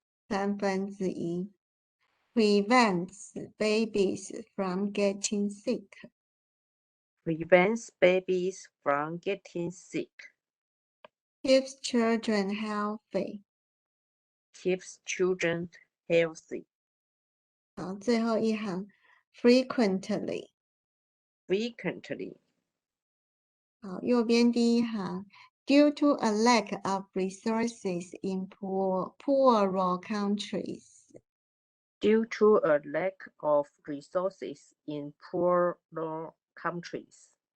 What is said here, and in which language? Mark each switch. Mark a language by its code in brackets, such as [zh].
[en] 1/3 prevents babies from getting sick. prevents babies from getting sick, Keeps children healthy. keeps children healthy, [zh] 好，最后一行 frequently。 [en] frequently, [zh] 好，右边第一行 [en] due to a lack of resources in poorer countries. due to a lack of resources in poorer countries,